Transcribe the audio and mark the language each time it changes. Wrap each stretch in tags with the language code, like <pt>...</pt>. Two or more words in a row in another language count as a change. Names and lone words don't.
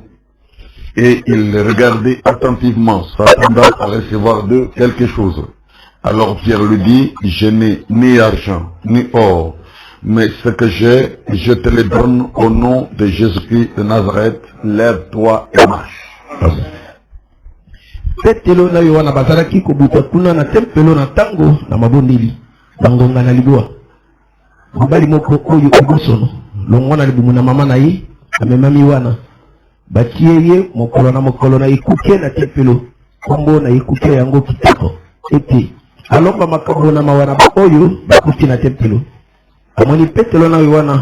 <fr>Et il le regardait attentivement, s'attendant à recevoir d'eux quelque chose. Alors Pierre lui dit, je n'ai ni argent, ni or, mais ce que j'ai, je te le donne au nom de Jésus-Christ de Nazareth, lève-toi et marche.</fr> <ln>Petelo na yowana bazaraki kubuta kuna na tempelo na tango na mabondeli bangonga na libwa mobali moko oyo obosono longwana libumu na mama na ye amemami wana batie ye mokolo na ekuke na tempelo kombo na ekuke yango kitoko ete alomba makambo na mawana oyo bakuti na tempelo amoni petelo na yowana</ln>